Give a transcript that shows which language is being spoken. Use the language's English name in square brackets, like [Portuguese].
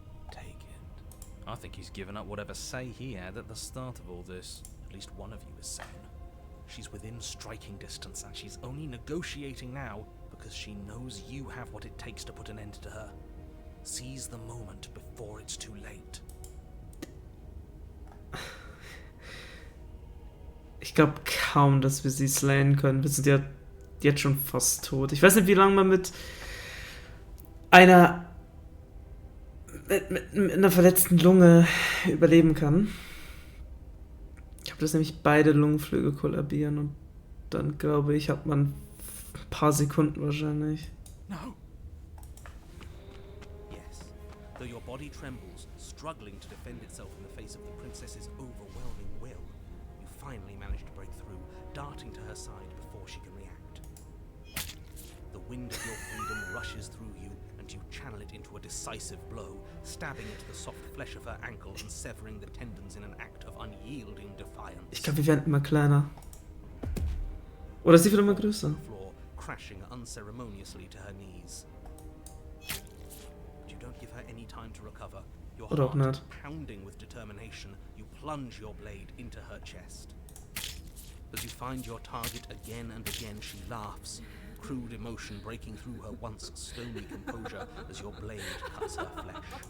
[English] Take it. I think he's given up whatever say he had at the start of all this. At least one of you is sane. She's within striking distance, and she's only negotiating now because she knows you have what it takes to put an end to her. Seize the moment before it's too late. [German] Ich glaube kaum, dass wir sie slayen können. Wir sind ja jetzt schon fast tot. Ich weiß nicht, wie lange man mit einer mit einer verletzten Lunge überleben kann. Ich habe das nämlich beide Lungenflügel kollabieren und dann glaube ich, hat man ein paar Sekunden wahrscheinlich. [English] No. Yes. Though your body trembles, struggling to defend itself in the face of the princess's overwhelming will, you finally manage to break through, darting to her side before she can react. The wind of your freedom rushes through you, and you channel it into a decisive blow, stabbing into the soft flesh of her ankle and severing the tendons in an act of unyielding defiance. [German] Ich glaube, wir werden immer kleiner. Oder sie wird immer größer. [English] Floor, crashing unceremoniously to her knees. But you don't give her any time to recover. Your [German] Oder auch [English] heart [German] nicht. [English] pounding with determination, you plunge your blade into her chest. As you find your target again and again, she laughs, crude emotion breaking through her once stony composure as your blade cuts her flesh.